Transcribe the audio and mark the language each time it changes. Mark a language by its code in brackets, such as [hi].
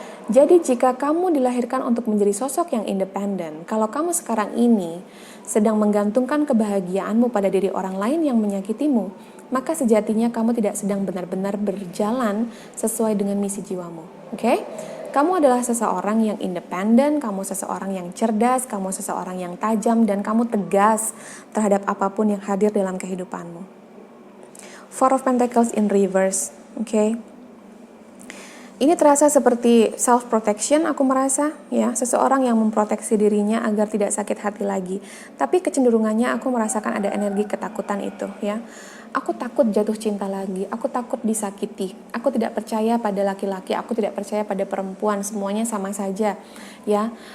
[id] Jadi jika kamu dilahirkan untuk menjadi sosok yang independen, kalau kamu sekarang ini sedang menggantungkan kebahagiaanmu pada diri orang lain yang menyakitimu, maka sejatinya kamu tidak sedang benar-benar berjalan sesuai dengan misi jiwamu. Oke? Kamu adalah seseorang yang independen, kamu seseorang yang cerdas, kamu seseorang yang tajam, dan kamu tegas terhadap apapun yang hadir dalam kehidupanmu. [en] Four of Pentacles in reverse. [id] Oke? Ini terasa seperti self-protection, aku merasa, ya, seseorang yang memproteksi dirinya agar tidak sakit hati lagi. Tapi kecenderungannya aku merasakan ada energi ketakutan itu, ya. Aku takut jatuh cinta lagi, aku takut disakiti, aku tidak percaya pada laki-laki, aku tidak percaya pada perempuan, semuanya sama saja, ya.